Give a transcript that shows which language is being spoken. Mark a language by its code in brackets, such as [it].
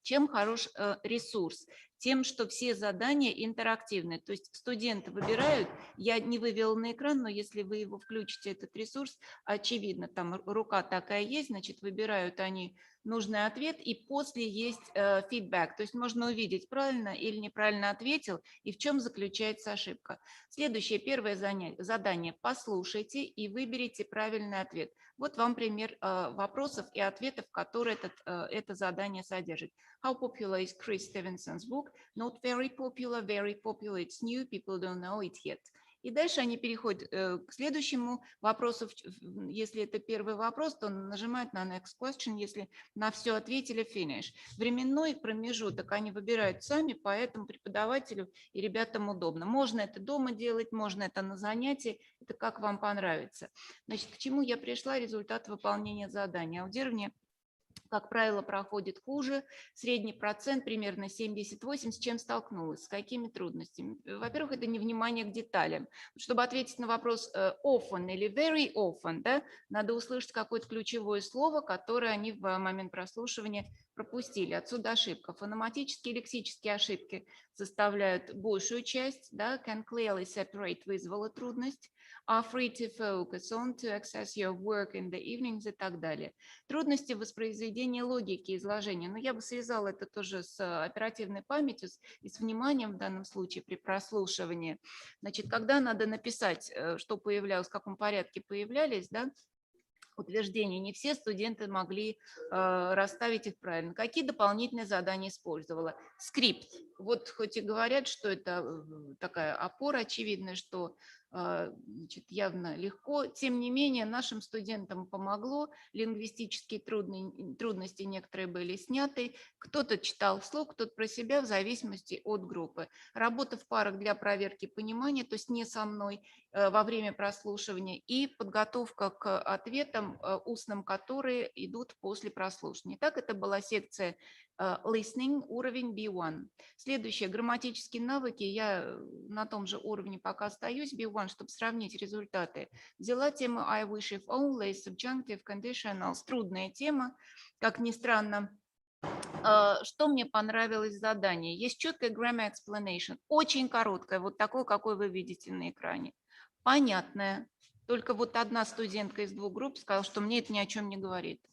[ru] Чем хорош ресурс? Тем, что все задания интерактивные, то есть студенты выбирают, я не вывела на экран, но если вы его включите, этот ресурс, очевидно, там рука такая есть, значит, выбирают они нужный ответ, и после есть фидбэк, то есть можно увидеть, правильно или неправильно ответил, и в чем заключается ошибка. Следующее, первое задание, послушайте и выберите правильный ответ. Вот вам пример вопросов и ответов, которые это задание содержит. [en] How popular is Chris Stevenson's book? Not very popular, it's new, people don't know it yet. [ru] И дальше они переходят к следующему вопросу. Если это первый вопрос, то нажимают на [en] next question, [ru] если на все ответили finish. Временной промежуток они выбирают сами, поэтому преподавателю и ребятам удобно. Можно это дома делать, можно это на занятии, это как вам понравится. Значит, к чему я пришла? Результат выполнения задания. Аудирование, как правило, проходит хуже. Средний процент примерно 78. С чем столкнулась? С какими трудностями? Во-первых, это невнимание к деталям. Чтобы ответить на вопрос often или [en] very often, [ru] да, надо услышать какое-то ключевое слово, которое они в момент прослушивания пропустили. Отсюда ошибка. Фонематические и лексические ошибки составляют большую часть. Да, [en] can clearly separate [ru] вызвала трудность. [en] Are free to focus on, to access your work in the evenings [ru] и так далее. Трудности воспроизведения логики изложения. Но я бы связала это тоже с оперативной памятью и с вниманием в данном случае при прослушивании. Значит, когда надо написать, что появлялось, в каком порядке появлялись, да, утверждения, не все студенты могли расставить их правильно. Какие дополнительные задания использовала? Скрипт. Вот хоть и говорят, что это такая опора очевидная, что значит, явно легко, тем не менее нашим студентам помогло, лингвистические трудности некоторые были сняты, кто-то читал вслух, кто-то про себя в зависимости от группы. Работа в парах для проверки понимания, то есть не со мной во время прослушивания, и подготовка к ответам устным, которые идут после прослушивания. Так, это была секция listening, уровень B1. Следующее, грамматические навыки. Я на том же уровне пока остаюсь, B1, чтобы сравнить результаты. Взяла тему [en] I wish if only, [ru] subjunctive, conditionals. Трудная тема, как ни странно. Что мне понравилось в задании? Есть четкая [en] grammar explanation, [ru] очень короткая, вот такой, какой вы видите на экране. Понятная. Только вот одна студентка из двух групп сказала, что мне это ни о чем не говорит.